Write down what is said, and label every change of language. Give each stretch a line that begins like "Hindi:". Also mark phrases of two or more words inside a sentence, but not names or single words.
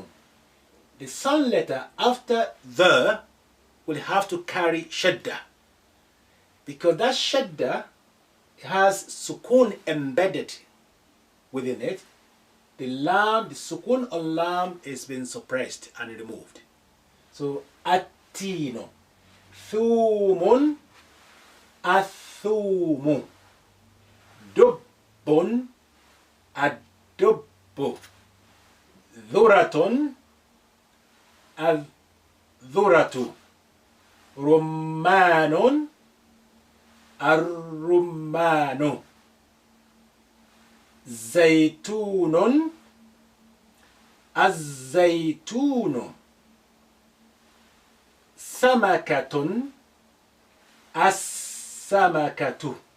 English: The sun letter after the will have to carry shadda, because that shadda has sukun embedded within it. The lam, the sukun on lam is being suppressed and removed.
Arabic: So التين ثوم الثوم. دب الدب. ذرة الذرة. Rummanun, الرمان. زيتون الزيتون. سمكة السمكة.